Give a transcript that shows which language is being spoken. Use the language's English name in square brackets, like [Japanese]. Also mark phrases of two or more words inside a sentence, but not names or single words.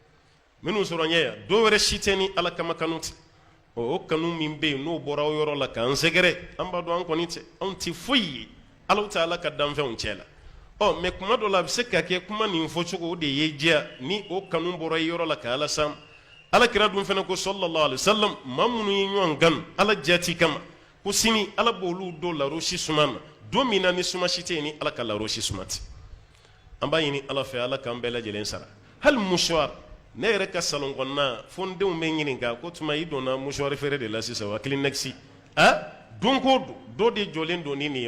[Bambara] dɔw wɛrɛ si tɛ ni Ala kama kanu tɛ o kanu min bɛ yen n'o bɔra o yɔrɔ la k'an sɛgɛrɛ an b'a dɔn an kɔni tɛ anw tɛ foyi ye Ala tɛ Ala ka danfɛnw cɛ la mais kuma dɔ la a bɛ se ka kɛ kuma nin fɔcogo o de ye diya ni o kanu bɔra i yɔrɔ la ka Ala sam Ala kira dun fana ko [Arabic] صلى الله عليه وسلم [Bambara] maa minnu ye ɲɔgɔn ganu Ala jati kama ko sini Ala b'olu dɔw laro si suma na don min na ni suma si tɛ yen ni Ala ka laro si suma tɛ an b'a ɲini Ala fɛ Ala k'an bɛɛ lajɛlen sara hali mouchoir ne yɛrɛ ka salon kɔnɔna fo n denw bɛ ɲininka ko tuma i donna mouchoir feere de la sisan wa Kleenex don ko don dɔ de jɔlen don ni nin ye